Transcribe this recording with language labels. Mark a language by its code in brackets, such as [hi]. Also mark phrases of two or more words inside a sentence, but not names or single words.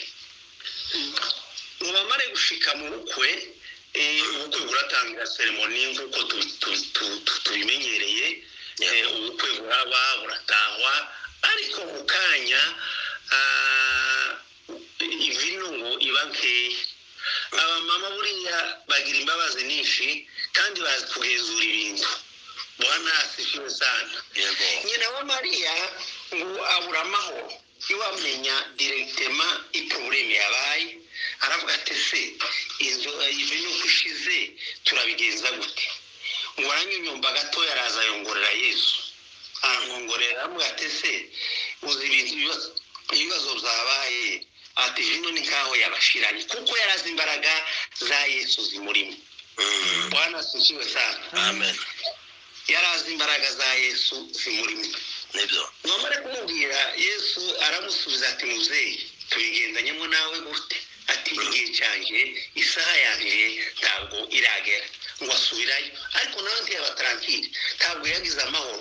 [rw] Ngo bamare gushika mu bukwe, ubukwe buratangira ceremony nk'uko tubimenyereye. Ubukwe buraba buratahwa, ariko mu kanya ivino ngo iba nkeya. Abamama buriya bagira imbabazi nyinshi kandi bazi kugenzura ibintu. [sw] Bwana asifiwe sana. [rw] Nyina wa Mariya ngo abura amahoro iwamenya directement iprobleme yabaye. Aravuga ati se ivino kushize turabigenza gute? Ngo aranyunyumba gato yaraza yongorera Yesu. Arangongorera avuga ati se uzi ibibazo byabaye? Ati vino ni nkaho yabashiranye kuko yarazi imbaraga za Yesu zimurimo. [sw] Bwana asifiwe sana. Amen. [rw] Yarazi imbaraga za Yesu zimurimo. Nibyo. Mwamare kumubwira Yesu aramusubiza ati muzeyi tubigendanyemo nawe gute? Ati igihe cyanjye isaha yanjye ntabwo iragera. Ngo asubirayo, ariko nawe ntiyaba tranquille, ntabwo yagize amahoro.